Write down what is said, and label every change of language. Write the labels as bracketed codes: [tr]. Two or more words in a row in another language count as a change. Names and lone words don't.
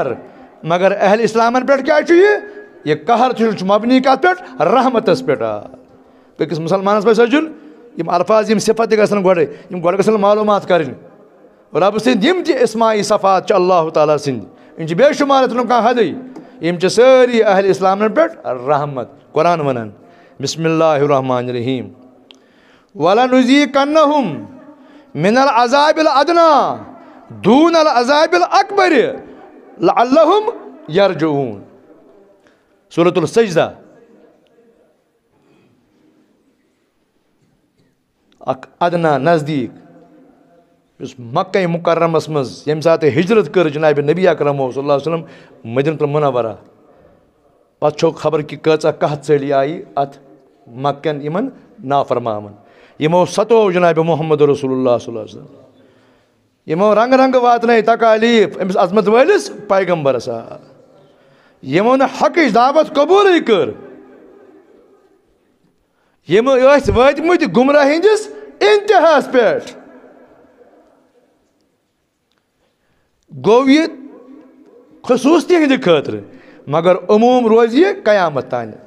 [ks] مگر اہل اسلامن پٮ۪ٹھ کیٛاہ چھُ یہِ قہر چھُ مبنی کتھ پٮ۪ٹھ رحمتس پٮ۪ٹھ أکِس مُسلمانس پزِ سونٛچُن یِم الفاظ یِم صفت تہِ گژھن گۄڈے یِم گۄڈٕ گژھن معلوٗمات کَرٕنۍ رۄبہٕ سٕنٛدۍ یِم تہِ اسماعی صفات چھِ اللہ تعالیٰ سٕنٛدۍ یِم چھِ بے شُمار یَتھ نہٕ کانٛہہ حدٕے یِم چھِ سٲری اہل اسلامن پٮ۪ٹھ رحمت قرآن ونان [ar] بسم اللہ الرحمن الرحیم وَلَنُذِيقَنَّهُم مِّنَ الْعَذَابِ الْأَدْنَىٰ دُونَ الْعَذَابِ الْأَكْبَرِ لَعَلَّهُمْ يَرْجِعُونَ [ks] سورۃ السجدہ اکھ ادنا نزدیک یُس مکہ مکرمس منٛز ییٚمہِ ساتہٕ ہجرت کٔر جنابِ نبی اکرمو [ar] صلی اللہ علیہ وسلم [ks] مدینۃ المنورہ پتہٕ چھو خبر کہِ کۭژاہ قحط ژٔلۍ آیہِ اتھ مکٮ۪ن یِمن نافرمامن یِمو ستوو جنابِ محمد رسول اللہ [ar] صلی اللہ علیہ وسلم [ks] یِمو رنگہٕ رنگہٕ واتنٲے تکالیٖف أمِس عظمت وٲلِس پیغمبرس یِمو نہٕ حقٕچ دعوت قبوٗلٕے کٔر یِم ٲسۍ وٲتمٕتۍ گمراہ ہٕنٛدِس انتہاہس پٮ۪ٹھ گوٚو یہِ خصوٗص تِہنٛدِ خٲطرٕ مگر عموٗم روزِ یہِ قیامت تانٮ۪تھ